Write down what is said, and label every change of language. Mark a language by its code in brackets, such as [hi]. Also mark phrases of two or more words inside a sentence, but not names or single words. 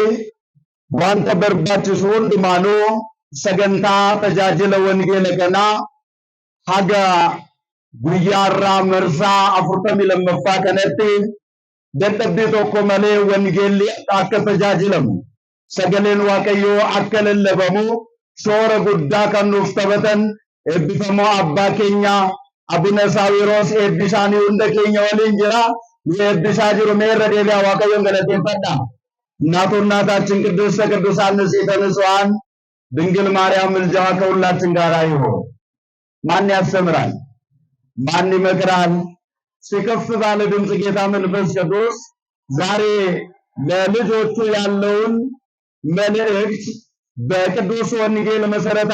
[om] Wanta barbaachisu hundumaanuu sagantaa tajaajila wangeela kanaa haga guyyaarraa marsaa 42ffaa kanatti dadhabbii tokko malee wangeelli akka tajaajilamu sagaleen waaqayyoo akka lallabamu shoora guddaa kan nuuf taphatan eebbifamoo abbaa keenya Abuna Saawiroos eebbisaanii hunda keenya waliin jira. Nu eebbisaa jiru meerra deebi'aa waaqayyoon galateeffadha. [am] እናታችን ቅድስተ ቅዱሳን ንጽሕተ ንጹሐን ድንግል ማርያም ምልጃዋ ከሁላችን ጋር ይሁን። ማን ያስተምራል? ማን ይመክራል? ሲከፍ ባለ ድምፅ ጌታ መንፈስ ቅዱስ ዛሬ ለልጆቹ ያለውን መልእክት በቅዱስ ወንጌል መሰረት